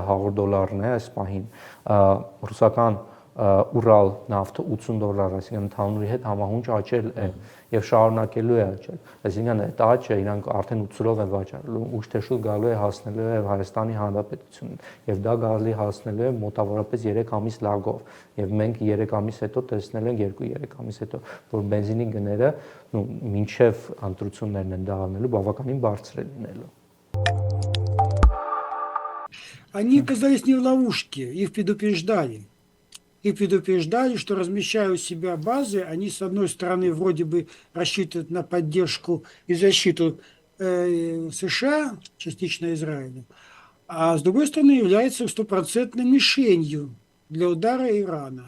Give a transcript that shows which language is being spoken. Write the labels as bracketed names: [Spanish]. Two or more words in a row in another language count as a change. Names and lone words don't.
[Armenian] $100 է, այս պահին ռուսական Ural նավթը $80, այսինքն ընդհանուրի հետ համահունչ աճել է եւ շարունակելու է աճել։ Այսինքն այդ աճը իրանք արդեն 8-ով են վաճառելու, ուշ թե շուտ գալու է հասնելու է Հայաստանի Հանրապետությունին եւ դա գալի հասնելու է մոտավորապես 3 ամիս լագով եւ մենք 3 ամիս հետո տեսնել ենք 2-3 ամիս հետո որ բենզինի գները մինչեւ ընտրություններն են դա անելու բավականին բարձր է լինելու։ [Russian] Они оказались не в ловушке, их предупреждали. Их предупреждали, что размещая у себя базы, они, с одной стороны, вроде бы рассчитывают на поддержку и защиту США, частично Израиля, а с другой стороны, являются стопроцентной мишенью для удара Ирана.